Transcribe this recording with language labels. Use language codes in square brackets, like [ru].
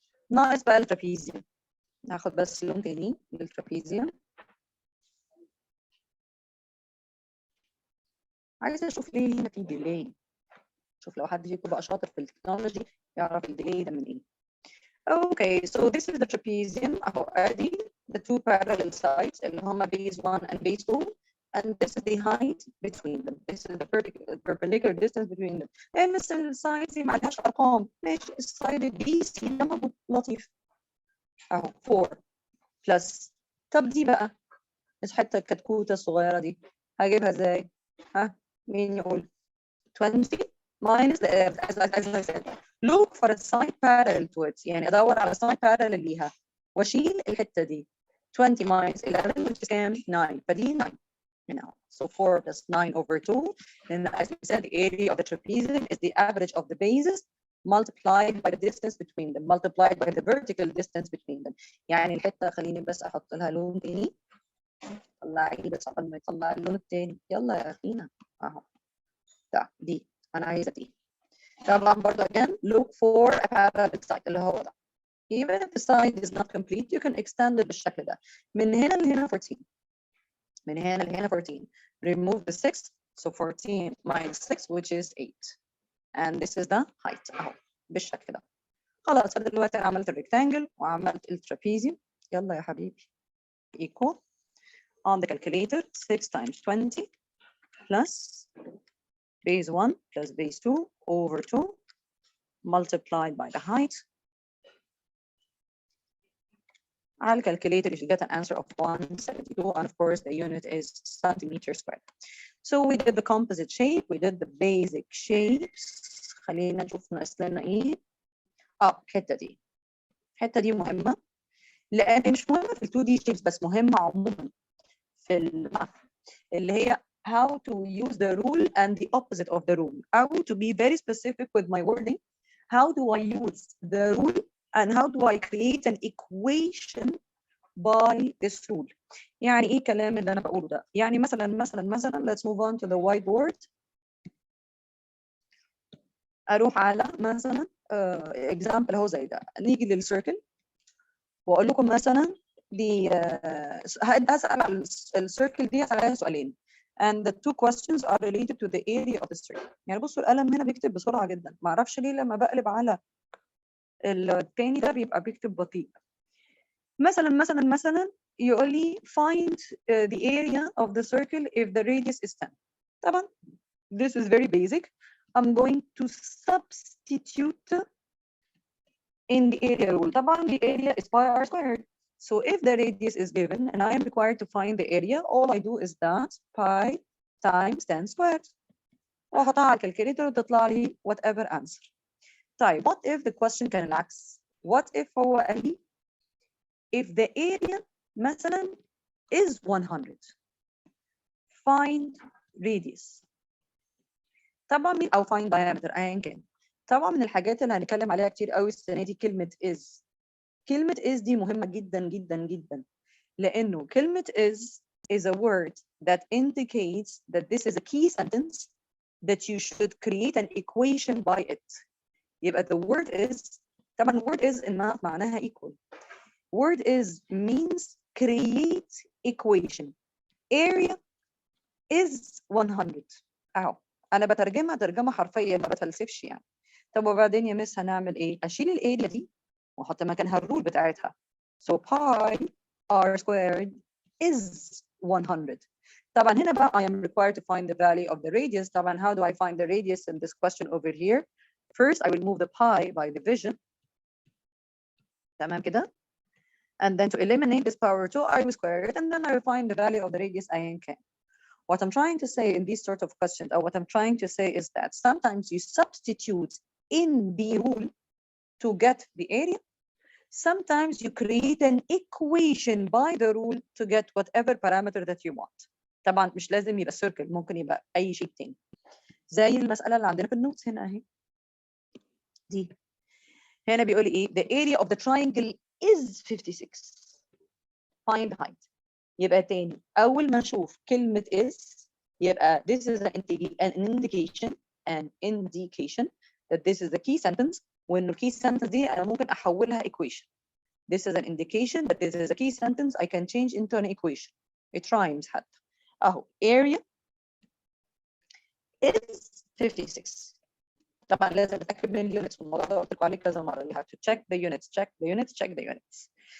[ar] ناقص بقى الترابيزيوم. ناخد بس لون تاني للترابيزيوم. عايزة أشوف ليه هنا في ديلي. شوف لو حد فيكم بقى شاطر في التكنولوجي يعرف الديلي ده من إيه. [en] Okay, so this is the trapezium. [ar] أهو أدي [en] the two parallel sides [ar] اللي هما [en] base 1 and base 2. and this is the height between them. This is the perpendicular distance between them. [ar] مثل السايد دي معلهاش ارقام، ماشي السايد البي سي ده موجود لطيف اهو 4 بلس. طب دي بقى الحته الكتكوته الصغيره دي هجيبها ازاي؟ ها مين يقول؟ [en] 20 minus the as I said look for a side parallel to it، [ar] يعني ادور على [en] side parallel [ar] ليها واشيل الحته دي. [en] 20 minus 11 which is [ar] كام؟ 9 فدي [en] 9 now. So 4 plus 9 over 2. And as we said, the area of the trapezium is the average of the bases multiplied by the distance between them, multiplied by the vertical distance between them. [ar] يعني الحتة خليني بس أحط لها لون تاني. طلعي بس قبل ما يطلع اللون التاني. يلا يا أخينا. أهو. دي أنا عايزة دي. طبعا برضه [en] again look for a parallel side [ar] اللي هو ده. [en] Even if the side is not complete, you can extend it [ar] بالشكل ده. من هنا لهنا 14. من هنا لهنا 14. [en] Remove the 6, so 14 minus 6 which is 8. And this is the height [ar] اهو بالشكل ده. خلاص انا دلوقتي عملت الريكتانجل وعملت الترابيزيوم. يلا يا حبيبي. [en] Equal on the calculator 6 times 20 plus base 1 plus base 2 over 2 multiplied by the height. I'll calculate it if you get an answer of 172, and of course the unit is centimeter squared. So we did the composite shape, we did the basic shapes. [ar] خلينا نشوف ناقص لنا ايه. الحته دي. الحته دي مهمه لان مش مهمه في ال 2 دي shapes بس مهمه عموما في الماث اللي هي [en] how to use the rule [ar] and the opposite of the rule. [en] I want to be very specific with my wording. How do I use the rule and how do I create an equation by this rule? [ar] يعني ايه الكلام اللي انا بقوله ده؟ يعني مثلا [en] let's move on to the whiteboard. [ar] اروح على مثلا example اهو زي ده. نيجي للسيركل واقول لكم مثلا دي هسال على السيركل دي هسال عليها سؤالين. [en] And the two questions are related to the area of the circle. [ar] يعني بصوا القلم هنا بيكتب بسرعه جدا، ما اعرفش ليه لما بقلب على التاني ده بيبقى بيكتب بطيء. مثلا يقول لي [en] find the area of the circle if the radius is 10. [ar] طبعا [en] this is very basic. I'm going to substitute in the area rule. [ar] طبعا [en] the area is pi r squared. So if the radius is given and I am required to find the area, all I do is that pi times 10 squared. [ar] واحطها على الكالكوليتر وتطلع لي [en] whatever answer. [ar] طيب [en] what if the question [ar] كان العكس؟ [en] What if [ar] هو قال لي [en] if the area [ar] مثلا [en] is 100 find radius. [ar] طبعا او find diameter ايا كان. طبعا من الحاجات اللي هنتكلم عليها كتير قوي السنه دي كلمه is. كلمه is دي مهمه جدا جدا جدا لانه كلمه [en] is a word that indicates that this is a key sentence that you should create an equation by it. [ar] يبقى [en] the word is [ar] طبعا [en] word is in math [ar] معناها [en] equal. Word is means create equation. Area is 100. [ar] اهو انا بترجمها ترجمه حرفيه ما بتفلسفش يعني. طب وبعدين يا مس هنعمل ايه؟ اشيل الاريا دي واحط مكانها الرول بتاعتها. [en] So pi r squared is 100. [ar] طبعا هنا بقى [en] I am required to find the value of the radius. [ar] طبعا [en] how do I find the radius in this question over here? First I will move the pi by division. [ar] تمام كده؟ [en] And then to eliminate this power 2 I will square it and then I will find the value of the radius [ar] أيا كان. [en] What I'm trying to say in these sort of questions, or what I'm trying to say is that sometimes you substitute in the rule to get the area. Sometimes you create an equation by the rule to get whatever parameter that you want. [ar] طبعا مش لازم يبقى circle، ممكن يبقى أي شيء تاني. زي المسألة اللي عندنا في النوتس هنا أهي. دي. هنا بيقول لي إيه؟ [en] The area of the triangle is 56. Find the height. [ar] يبقى تاني أول ما نشوف كلمة is يبقى [en] this is an indication that this is a key sentence. [ar] وإنه key sentence دي أنا ممكن أحولها equation. [en] This is an indication that this is a key sentence I can change into an equation. It rhymes [ar] حتى. أهو [en] area is 56. [ar] طبعا لازم أتأكد من الunits. الموضوع ده قلت لكم عليه كذا مرة. [en] You have to check the units, check the units, check the units.